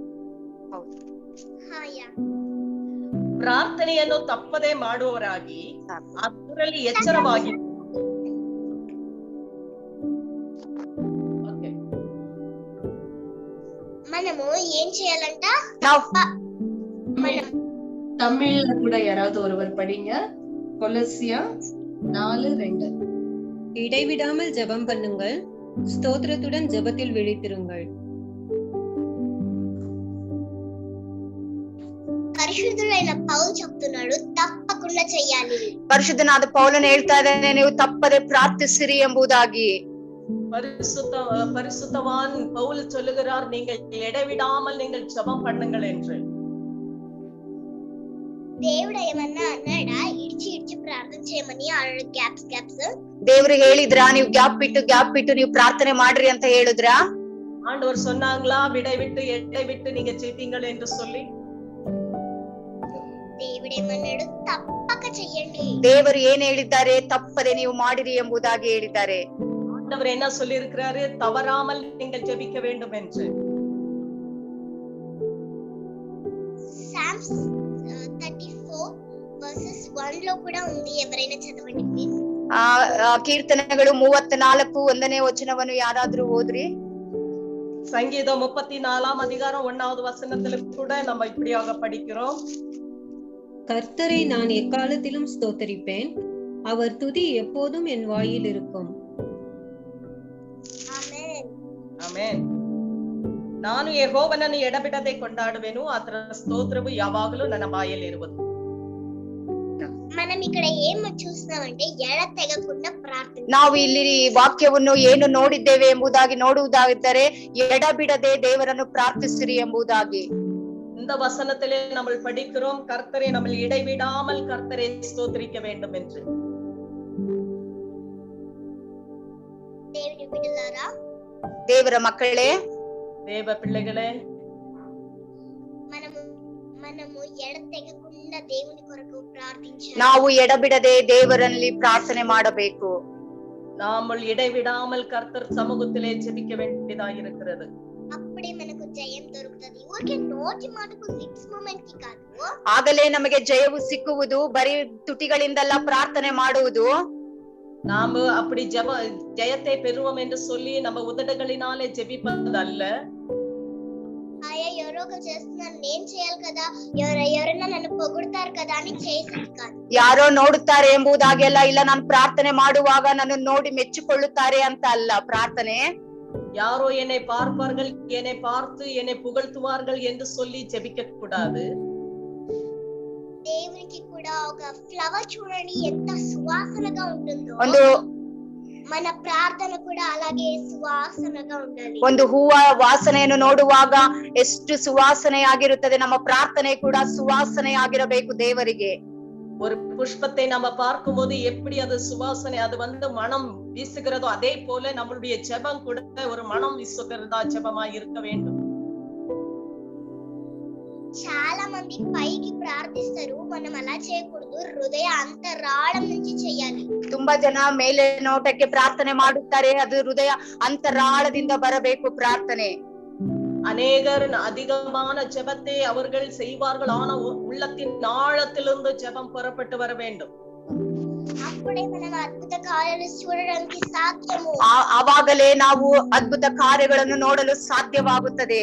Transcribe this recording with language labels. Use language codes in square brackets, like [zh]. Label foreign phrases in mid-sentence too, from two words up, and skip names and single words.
[kn] ಹಾ ಯಾ ಪ್ರಾರ್ಥನೆಯನ್ನು ತಪ್ಪದೆ ಮಾಡುವವರಾಗಿ ಅದರಲ್ಲಿ ಎಚ್ಚರವಾಗಿ [te] మనము ఏం చేయాలంట [kn] ನಾವು [ta] தமிழ்ல கூட யாராவது ஒருவர் படிங்க. கொலோசியா 4:2. இடைவிடாமல் ஜெபம் பண்ணுங்கள், ஸ்தோத்திரத்துடன் ஜெபத்தில் விழித்திருங்கள். [te] పరిశుద్ధుడైన పౌలు చెప్తున్నాడు తప్పకుండా చెయ్యాలి. [kn] ಪರಿಶುದ್ಧನಾದ ಪೌಲನು ಹೇಳ್ತಾ ಇದ್ದಾನೆ, ನೀವು ತಪ್ಪದೆ ಪ್ರಾರ್ಥಿಸಿರಿ ಎಂಬುದಾಗಿ. [ta] பரிசுத்தவான் பவுல் சொல்லுகிறார், நீங்கள் இடைவிடாமல் நீங்கள் ஜெபம் பண்ணுங்கள் என்று. [te] దేవుడు ఏమన్నా అన్నాడా ఇడిచి ప్రార్థన చేయమని గ్యాప్స్ [kn] ದೇವ್ರು ಹೇಳಿದ್ರಾ ನೀವು ಗ್ಯಾಪ್ ಬಿಟ್ಟು ನೀವು ಪ್ರಾರ್ಥನೆ ಮಾಡ್ರಿ ಅಂತ ಹೇಳಿದ್ರಾ? [ta] ஆண்டவர் சொன்னாங்களா இடைவிட்டு நீங்க செய்வீங்கள் என்று சொல்லி? [te] దేవుడు ఏమన్నాడు తప్పక చెయ్యండి. [kn] ದೇವರು ಏನ್ ಹೇಳಿದ್ದಾರೆ? ತಪ್ಪದೆ ನೀವು ಮಾಡಿರಿ ಎಂಬುದಾಗಿ ಹೇಳಿದ್ದಾರೆ. [ta] ஆண்டவர் என்ன சொல்லி இருக்கிறாரு? தவறாமல் நீங்கள் ஜெபிக்க வேண்டும் என்று. [te] సామ్స్ 34 verses 1 లో కూడా ఉంది. ఎవరైనా చదవండి ప్లీజ్. [kn] ಕೀರ್ತನೆಗಳು 34 1ನೇ ವಚನವನ್ನು ಯಾರಾದ್ರೂ ಓದ್ರಿ. [ta] சங்கீதம் 34ஆம் அதிகாரம் 1வது வசனத்துல கூட நம்ம இப்படியாக படிக்கிறோம். கர்த்தரை நான் எக்காலத்திலும் ஸ்தோத்தரிப்பேன், அவர் துதி எப்போதும் என் வாயில் இருக்கும். [kn] ಆಮೆನ್ ಆಮೆನ್. ನಾನು ಯೆಹೋವನನ್ನು ಎಡಬಿಡದೆ ಕೊಂಡಾಡುವೆನು, ಆತನ ಸ್ತೋತ್ರವು ಯಾವಾಗಲೂ ನನ್ನ ಬಾಯಲ್ಲಿ ಇರುವುದು. [te] మనం ఇక్కడ ఏం చూస్తున్నామంటే ఎడతెగకుండా ప్రార్థన. [kn] ನಾವು ಇಲ್ಲಿ ವಾಕ್ಯವನ್ನು ಏನು ನೋಡಿದ್ದೇವೆ ಎಂಬುದಾಗಿ ನೋಡುವುದಾಗಿದ್ದರೆ ಎಡಬಿಡದೆ ದೇವರನ್ನು ಪ್ರಾರ್ಥಿಸಿರಿ ಎಂಬುದಾಗಿ. [ta] இந்த வசனத்திலே நம்ம படிக்கிறோம், கர்த்தரை நம்ம இடைவிடாமல் கர்த்தரை ஸ்தோத்திரிக்க வேண்டும் என்று. [te] దేవుని బిడ్డలారా, [kn] ದೇವರ ಮಕ್ಕಳೇ, [ta] தேவ பிள்ளைகளே, [te] మనము ఎడతెగకుండా దేవుని కొరకు ప్రార్థించాలి. [kn] ನಾವು ಎಡಬಿಡದೆ ದೇವರಲ್ಲಿ ಪ್ರಾರ್ಥನೆ ಮಾಡಬೇಕು. [ta] நாம இடைவிடாமல் கர்த்தர் சமூகத்திலே ஜெபிக்க வேண்டியதா இருக்கிறது. [te] అప్పుడే మనకు జయం దొరుకుతుంది. ఊరికే నోటి మాటకు [en] lips movement [te] కి కాదు. [kn] ಆಗಲೇ ನಮಗೆ ಜಯವು ಸಿಕ್ಕುವುದು. ಬರೀ ತುಟಿಗಳಿಂದಲ್ಲ ಪ್ರಾರ್ಥನೆ ಮಾಡುವುದು. [ta] நாம அப்படி ஜெயத்தை பெறுவோம் என்று சொல்லி நம்ம உதடுகளினாலே ஜெபிப்பதல்ல. [te] అయ్యా ఎవరో చేస్తున్నారు, నేను చేయాలి కదా, ఎవరైనా నన్ను పొగుడుతారు కదా అని చేసేది కాదు. [kn] ಯಾರೋ ನೋಡುತ್ತಾರೆ ಎಂಬುದಾಗೆಲ್ಲ ಇಲ್ಲ, ನಾನು ಪ್ರಾರ್ಥನೆ ಮಾಡುವಾಗ ನನ್ನ ನೋಡಿ ಮೆಚ್ಚಿಕೊಳ್ಳುತ್ತಾರೆ ಅಂತ ಅಲ್ಲ ಪ್ರಾರ್ಥನೆ. [ta] யாரோ என்னை பார்ப்பார்கள், என்னை பார்த்து என்னை புகழ்த்துவார்கள் என்று சொல்லி ஜெபிக்க கூடாது. [te] దేవునికి కూడా ఒక ఫ్లవర్ చూడండి ఎంత సువాసనగా ఉంటుందో, మన ప్రార్థన కూడా అలాగే ಸುವಾಸನగా ఉండాలి. [kn] ಒಂದು ಹೂವ ವಾಸನೆಯನ್ನು ನೋಡುವಾಗ ಎಷ್ಟು ಸುವಾಸನೆಯಾಗಿರುತ್ತದೆ, ನಮ್ಮ ಪ್ರಾರ್ಥನೆ ಕೂಡ ಸುವಾಸನೆಯಾಗಿರಬೇಕು ದೇವರಿಗೆ. [ta] ஒரு புஷ்பத்தை நம்ம பார்க்கும் போது எப்படி அது சுவாசனை, அது மனம் வீசுகிறதோ அதே போல நம்மளுடைய ஜெபம் கூட ஒரு மனம் வீசுகிறதா ஜெபமா இருக்க வேண்டும். [te] చాలా మంది పైకి ప్రార్థిస్తారు, మనం అలా చేయకూడదు. హృదయ ಅಂತರಾಳం నుంచి చేయాలి. [kn] ತುಂಬಾ ಜನ ಮೇಲೆ ನೋಟಕ್ಕೆ ಪ್ರಾರ್ಥನೆ ಮಾಡುತ್ತಾರೆ, ಅದು ಹೃದಯ ಅಂತರಾಳದಿಂದ ಬರಬೇಕು ಪ್ರಾರ್ಥನೆ. [ta] அநேகர் அதிகமான ஜெபத்தை அவர்கள் செய்வார்கள், ஆனா உள்ளத்தின் ஆழத்திலிருந்து ஜெபம் புறப்பட்டு வர வேண்டும். [te] అప్పుడే మనం అద్భుత కార్యాలు చూడడానికి సాధ్యము. [kn] ಆವಾಗಲೇ ನಾವು ಅದ್ಭುತ ಕಾರ್ಯಗಳನ್ನು ನೋಡಲು ಸಾಧ್ಯವಾಗುತ್ತದೆ.